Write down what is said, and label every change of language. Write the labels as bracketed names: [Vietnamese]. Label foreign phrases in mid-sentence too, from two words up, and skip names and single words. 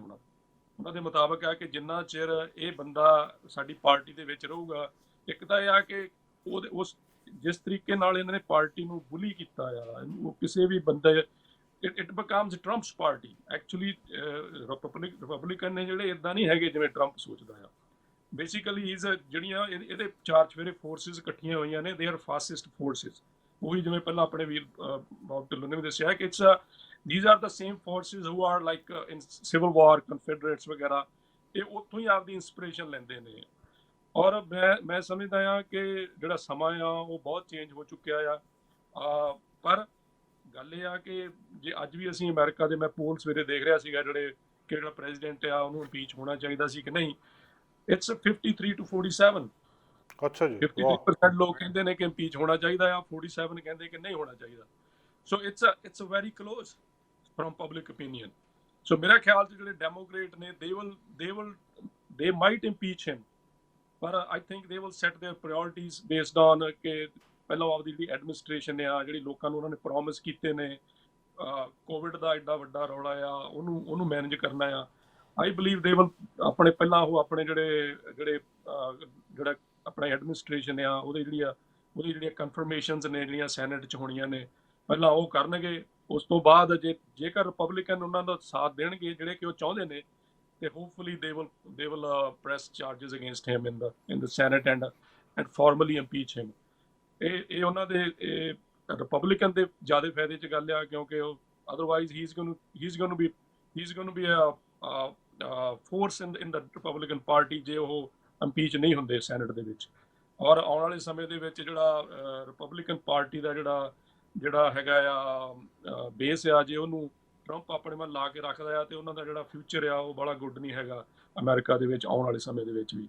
[Punjabi] ਹੁਣ ਉਹਨਾਂ ਦੇ ਮੁਤਾਬਕ ਹੈ ਕਿ ਜਿੰਨਾ ਚਿਰ ਇਹ ਬੰਦਾ ਸਾਡੀ ਪਾਰਟੀ ਦੇ ਵਿੱਚ ਰਹੂਗਾ, ਇੱਕ ਤਾਂ ਇਹ ਆ ਕਿ ਉਸ ਜਿਸ ਤਰੀਕੇ ਨਾਲ ਇਹਨਾਂ ਨੇ ਪਾਰਟੀ ਨੂੰ ਬੁਲੀ ਕੀਤਾ ਆ, ਉਹ ਕਿਸੇ ਵੀ ਬੰਦੇ [English] It becomes Trump's party. [Punjabi] ਐਕਚੁਅਲੀ ਰਿਪਬਲਿਕਨ ਨੇ ਜਿਹੜੇ ਇਦਾਂ ਨਹੀਂ ਹੈਗੇ ਜਿਵੇਂ ਟਰੰਪ ਸੋਚਦਾ ਆ। ਬੇਸਿਕਲੀ ਜਿਹੜੀਆਂ ਇਹਦੇ ਚਾਰ ਚਫੇਰੇ ਫੋਰਸਿਸ ਇਕੱਠੀਆਂ ਹੋਈਆਂ ਨੇ, [English] they are fascist forces. [Punjabi] ਉਹੀ ਜਿਵੇਂ ਪਹਿਲਾਂ ਆਪਣੇ ਵੀਰ ਬਾਬ ਢਿੱਲੋਂ ਨੇ ਵੀ ਦੱਸਿਆ ਕਿ [English] these are the same forces who are like in civil war, [Punjabi] confederates ਵਗੈਰਾ, ਇਹ ਉੱਥੋਂ ਹੀ ਆਪਦੀ ਇੰਸਪੀਰੇਸ਼ਨ ਲੈਂਦੇ ਨੇ। ਔਰ ਮੈਂ ਸਮਝਦਾ ਹਾਂ ਕਿ ਜਿਹੜਾ ਸਮਾਂ ਆ ਉਹ ਬਹੁਤ ਚੇਂਜ ਹੋ ਚੁੱਕਿਆ ਆ। ਪਰ ਗੱਲ ਇਹ ਆ ਕਿ ਜੇ ਅੱਜ ਵੀ ਅਸੀਂ ਅਮਰੀਕਾ ਦੇ, ਮੈਂ ਪੋਲ ਸਵੇਰੇ ਦੇਖ ਰਿਹਾ ਸੀਗਾ ਜਿਹੜਾ ਪ੍ਰੈਜ਼ੀਡੈਂਟ ਆ ਉਹਨੂੰ ਇੰਪੀਚ ਹੋਣਾ ਚਾਹੀਦਾ ਸੀ ਕਿ ਨਹੀਂ, [English] It's 53 to 47. [Punjabi] ਅੱਛਾ ਜੀ, 53% ਲੋਕ ਕਹਿੰਦੇ ਨੇ ਕਿ ਇੰਪੀਚ ਹੋਣਾ ਚਾਹੀਦਾ ਆ, 47 ਕਹਿੰਦੇ ਕਿ ਨਹੀਂ ਹੋਣਾ ਚਾਹੀਦਾ। [English] So it's a very close from public opinion. [Punjabi] So ਮੇਰਾ ਖਿਆਲ ਚ ਜਿਹੜੇ ਡੈਮੋਕ੍ਰੇਟ ਨੇ [English] they might impeach him, but I think they will set their priorities based on [Punjabi] ਕਿ ਪਹਿਲਾਂ ਆਪਦੀ ਜਿਹੜੀ ਐਡਮਿਨਿਸਟ੍ਰੇਸ਼ਨ ਆ, ਜਿਹੜੀ ਲੋਕਾਂ ਨੂੰ ਉਹਨਾਂ ਨੇ ਪ੍ਰੋਮਿਸ ਕੀਤੇ ਨੇ, ਕੋਵਿਡ ਦਾ ਐਡਾ ਵੱਡਾ ਰੌਲਾ ਆ, ਉਹਨੂੰ ਮੈਨੇਜ ਕਰਨਾ ਆ। [English] I believe they will [Punjabi] ਆਪਣੇ ਜਿਹੜਾ ਆਪਣਾ ਐਡਮਿਨਿਸਟ੍ਰੇਸ਼ਨ ਆ ਉਹਦੀ ਜਿਹੜੀਆਂ ਕਨਫਰਮੇਸ਼ਨਸ ਨੇ ਜਿਹੜੀਆਂ ਸੈਨੇਟ ਚ ਹੋਣੀਆਂ ਨੇ, ਪਹਿਲਾਂ ਉਹ ਕਰਨਗੇ। ਉਸ ਤੋਂ ਬਾਅਦ ਜੇਕਰ ਰਿਪਬਲਿਕਨ ਉਹਨਾਂ ਦਾ ਸਾਥ ਦੇਣਗੇ ਜਿਹੜੇ ਕਿ ਉਹ ਚਾਹੁੰਦੇ ਨੇ, ਤੇ ਹੋਪਫੁਲੀ [English] they will press charges against him in the Senate and formally impeach him। [Punjabi] ਇਹ ਉਹਨਾਂ ਦੇ ਰਿਪਬਲਿਕਨ ਦੇ ਜ਼ਿਆਦਾ ਫਾਇਦੇ ਚ ਗੱਲ ਆ, ਕਿਉਂਕਿ ਉਹ ਅਦਰਵਾਈਜ਼ [English] he's going to be a force in the Republican Party [Punjabi] ਜੇ ਉਹ ਇੰਪੀਚ ਨਹੀਂ ਹੁੰਦੇ ਸੈਨੇਟ ਦੇ ਵਿੱਚ। ਔਰ ਆਉਣ ਵਾਲੇ ਸਮੇਂ ਦੇ ਵਿੱਚ ਜਿਹੜਾ ਰਿਪਬਲਿਕਨ ਪਾਰਟੀ ਦਾ ਜਿਹੜਾ ਹੈਗਾ ਆ ਬੇਸ ਆ, ਜੇ ਉਹਨੂੰ ਟਰੰਪ ਆਪਣੇ ਵੱਲ ਲਾ ਕੇ ਰੱਖਦਾ ਆ ਤੇ ਉਹਨਾਂ ਦਾ ਜਿਹੜਾ ਫਿਊਚਰ ਆ ਉਹ ਬੜਾ ਗੁੱਡ ਨਹੀਂ ਹੈਗਾ ਅਮਰੀਕਾ ਦੇ ਵਿੱਚ ਆਉਣ ਵਾਲੇ ਸਮੇਂ ਦੇ ਵਿੱਚ ਵੀ।